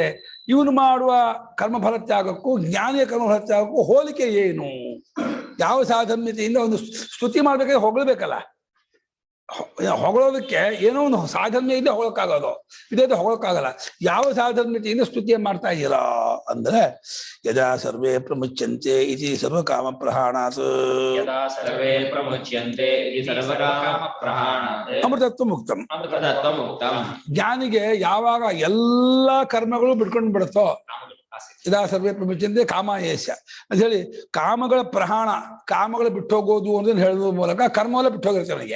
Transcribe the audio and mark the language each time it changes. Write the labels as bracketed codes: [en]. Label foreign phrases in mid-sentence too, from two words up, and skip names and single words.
[kn] ಇವನು ಮಾಡುವ ಕರ್ಮಫಲ ತ್ಯಾಗಕ್ಕೂ ಜ್ಞಾನಿಯ ಕರ್ಮಫಲ ತ್ಯಾಗಕ್ಕೂ ಹೋಲಿಕೆ ಏನು? ಯಾವ ಸಾಧನ್ಯತೆಯಿಂದ ಒಂದು ಸ್ತುತಿ ಮಾಡ್ಬೇಕಾದ್ರೆ ಹೊಗಳಬೇಕಲ್ಲ. ಹೊಗಳೋದಕ್ಕೆ ಏನೋ ಒಂದು ಸಾಧನ್ಯದಿಂದ ಹೊಗಳಕ್ಕಾಗೋದು, ಇದೇ ಹೊಗಳಕ್ಕಾಗಲ್ಲ. ಯಾವ ಸಾಧನ್ಯತೆಯಿಂದ ಸ್ತುತಿಯ ಮಾಡ್ತಾ ಇದ್ದೀರಾ ಅಂದ್ರೆ, [sa] ಯದಾ ಸರ್ವೇ ಪ್ರಮುಚ್ಯಂತೆ ಇತಿ ಸರ್ವಕಾಮ ಪ್ರಹಾಣಾತ್ ಅಮೃತತ್ವ ಮುಕ್ತಂ. [kn] ಜ್ಞಾನಿಗೆ ಯಾವಾಗ ಎಲ್ಲ ಕರ್ಮಗಳು ಬಿಡ್ಕೊಂಡು ಬಿಡುತ್ತೋ, [sa] ಯದಾ ಸರ್ವೇ ಪ್ರಮುಚ್ಯಂತೆ ಕಾಮಾಯೇಶ [kn] ಅಂತ ಹೇಳಿ ಕಾಮಗಳ ಪ್ರಹಾಣ, ಕಾಮಗಳು ಬಿಟ್ಟೋಗೋದು ಅನ್ನೋದನ್ನ ಹೇಳೋದ್ರ ಮೂಲಕ ಕರ್ಮವೆಲ್ಲ ಬಿಟ್ಟೋಗಿರುತ್ತೆ ಅವನಿಗೆ.